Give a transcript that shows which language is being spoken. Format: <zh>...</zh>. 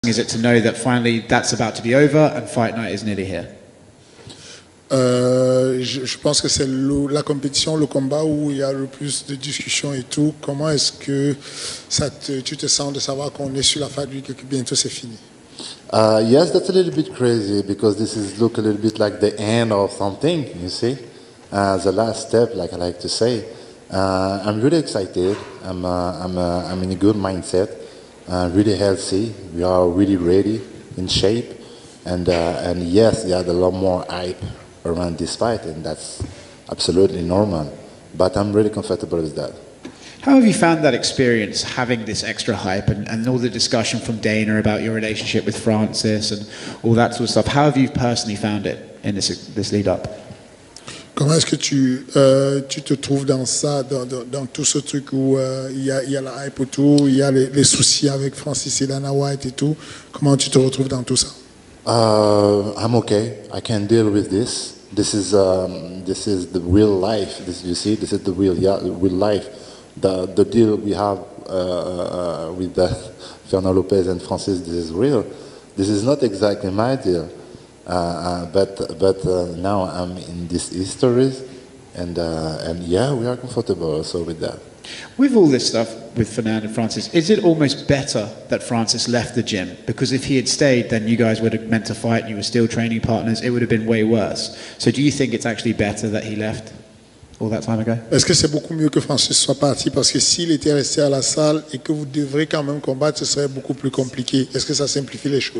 <en>is it to know that finally that's about to be over and fight night is nearly here?</en> <fr>Je pense que c'est la compétition, le combat où il y a le plus de discussions et tout. Comment est-ce que tu te sens de savoir qu'on est sur la fin du et que bientôt c'est fini?</fr> <en>Yes, that's a little bit crazy because this is look a little bit like the end of something, you see, the last step, like I like to say. I'm really excited. I'm in a good mindset, really healthy. We are really ready, in shape, and yes, there are a lot more hype around this fight, and that's absolutely normal. But I'm really comfortable with that. How have you found that experience, having this extra hype and all the discussion from Dana about your relationship with Francis and all that sort of stuff? How have you personally found it in this lead up?</en> <fr>Comment est-ce que tu te trouves dans ça, dans tout ce truc où il y a la hype autour, il y a les soucis avec Francis et Dana White et tout? Comment tu te retrouves dans tout ça?</fr> <en>I'm okay. I can deal with this. This is the real life. You see, this is the real life. The deal we have with Fernando Lopez and Francis, this is real. This is not exactly my deal, but now I'm in these histories, and yeah, we are comfortable also with that. With all this stuff with Fernando and Francis, is it almost better that Francis left the gym? Because if he had stayed, then you guys would have meant to fight, you were still training partners, it would have been way worse. So do you think it's actually better that he left all that time ago?</en> <fr>Est-ce que c'est beaucoup mieux que Francis soit parti? Parce que s'il était resté à la salle et que vous devrez quand même combattre, ce serait beaucoup plus compliqué. Est-ce que ça simplifie les choses?</fr>